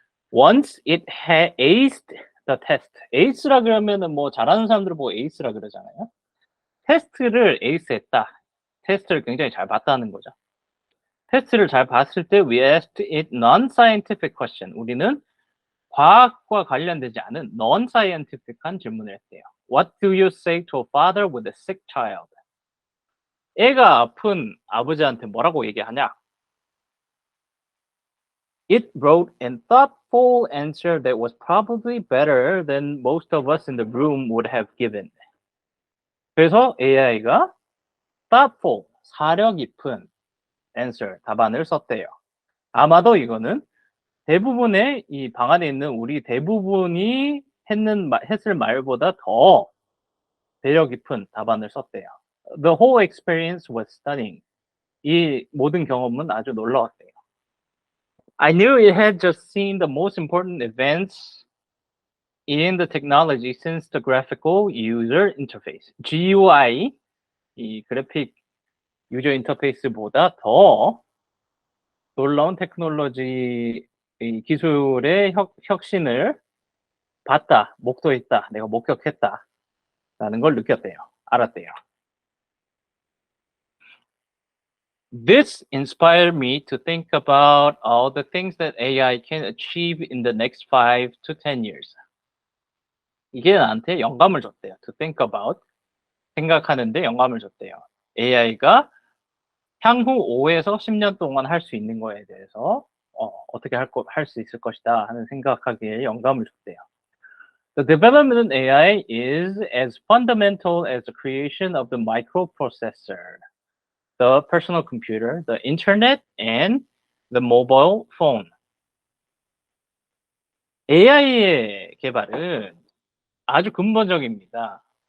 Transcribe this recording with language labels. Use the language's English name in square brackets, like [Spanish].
[English] Once it had aced the test. [Korean] ace라 그러면은 뭐 잘하는 사람들을 보고 ace라 그러잖아요. 테스트를 ace했다. 테스트를 굉장히 잘 봤다는 거죠. 테스트를 잘 봤을 때 [English] we asked it non-scientific question. [Korean] 우리는 과학과 관련되지 않은 non-scientific한 질문을 했대요. [English] What do you say to a father with a sick child? [Korean] 애가 아픈 아버지한테 뭐라고 얘기하냐? [English] It wrote a thoughtful answer that was probably better than most of us in the room would have given. [Korean] 그래서 AI가 thoughtful, 사려 깊은 answer, 답안을 썼대요. 아마도 이거는 대부분의 이 방 안에 있는 우리 대부분이 했을 말보다 더 배려 깊은 답안을 썼대요. [English] The whole experience was stunning. [Korean] 이 모든 경험은 아주 놀라웠대요. [English] I knew it had just seen the most important events in the technology since the graphical user interface. [Korean] GUI, 이 그래픽 유저 인터페이스보다 더 놀라운 테크놀로지 기술의 혁신을 봤다, 목도했다, 내가 목격했다 라는 걸 느꼈대요. 알았대요. [English] This inspired me to think about all the things that AI can achieve in the next 5 to 10 years. [Korean] 이게 나한테 영감을 줬대요. [English] To think about, [Korean] 생각하는데 영감을 줬대요. AI가 향후 5에서 10년 동안 할 수 있는 거에 대해서 어떻게 할 수 있을 것이다 하는 생각하기에 영감을 줬대요. [English] The development of AI is as fundamental as the creation of the microprocessor, the personal computer, the internet, and the mobile phone. [Korean] AI의 개발은 아주 근본적입니다.